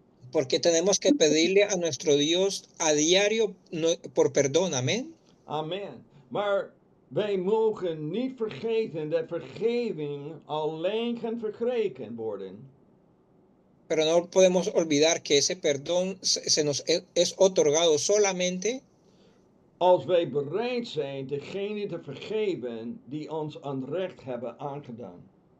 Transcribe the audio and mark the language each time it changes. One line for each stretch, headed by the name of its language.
Spanish: Porque tenemos que pedirle a nuestro Dios a diario por perdón, amén. Amen.
Dutch: Maar wij mogen niet vergeten dat vergeving alleen kan verkregen worden
Spanish: Pero no podemos olvidar que ese perdón se nos es otorgado solamente
Dutch: als wij bereid zijn degene te vergeven die ons onrecht hebben aangedaan.